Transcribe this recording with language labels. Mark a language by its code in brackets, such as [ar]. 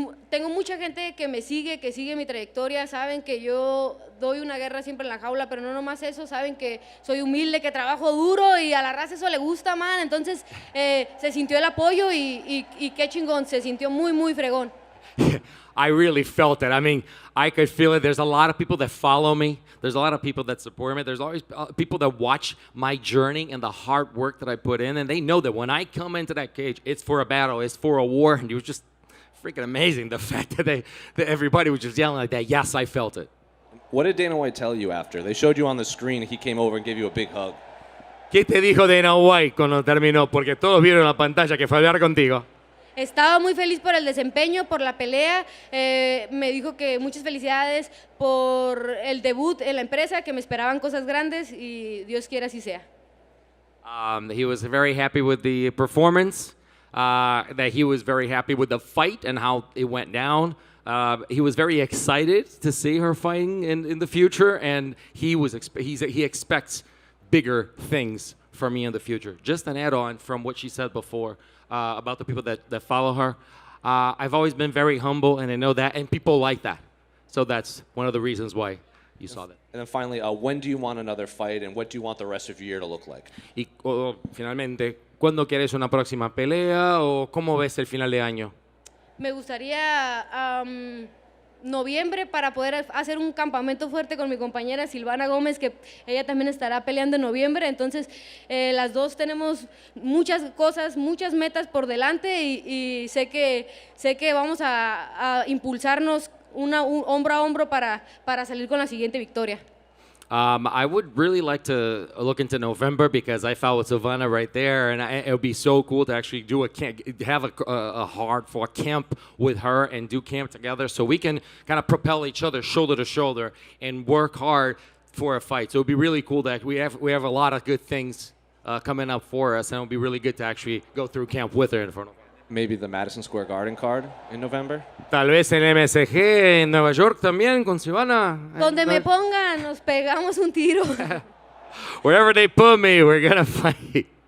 [es] Tengo mucha gente que me sigue, que sigue mi trayectoria, saben que yo doy una guerra siempre en la jaula, pero no nomás eso, saben que soy humilde, que trabajo duro y a la raza eso le gusta, man. Entonces se sintió el apoyo y qué chingón, se sintió muy fregón. [en] I really felt it. I mean, I could feel it. There's a lot of people that follow me. There's a lot of people that support me. There's always people that watch my journey and the hard work that I put in, and they know that when I come into that cage, it's for a battle, it's for a war, and it was just freaking amazing, the fact that everybody was just yelling like that. Yes, I felt it. What did Dana White tell you after? They showed you on the screen. He came over and gave you a big hug. [es] ¿Qué te dijo Dana White cuando terminó? Porque todos vieron en la pantalla que fue a hablar contigo. Estaba muy feliz por el desempeño, por la pelea. Me dijo que muchas felicidades por el debut en la empresa, que me esperaban cosas grandes y Dios quiera así sea. [en] He was very happy with the performance. That he was very happy with the fight and how it went down. He was very excited to see her fighting in the future, and he expects bigger things from me in the future. Just an add-on from what she said before about the people that follow her. I've always been very humble, and I know that, and people like that. So that's one of the reasons why you saw that. And then finally, when do you want another fight, and what do you want the rest of your year to look like? [es] Y finalmente, ¿cuándo quieres una próxima pelea o cómo ves el final de año? Me gustaría noviembre para poder hacer un campamento fuerte con mi compañera Silvana Gómez, que ella también estará peleando en noviembre. Entonces, las dos tenemos muchas cosas, muchas metas por delante y sé que vamos a impulsarnos hombro a hombro para salir con la siguiente victoria. [en] I would really like to look into November because I fought with Savannah right there, and it would be so cool to actually do have a hard-fought camp with her and do camp together, so we can kind of propel each other shoulder to shoulder and work hard for a fight. So it would be really cool that we have a lot of good things coming up for us, and it would be really good to actually go through camp with her in front of her. Maybe the Madison Square Garden card in November? [es] Tal vez en MSG en Nueva York también con Savannah. Donde me pongan, nos pegamos un tiro. [en] Wherever they put me, we're gonna fight.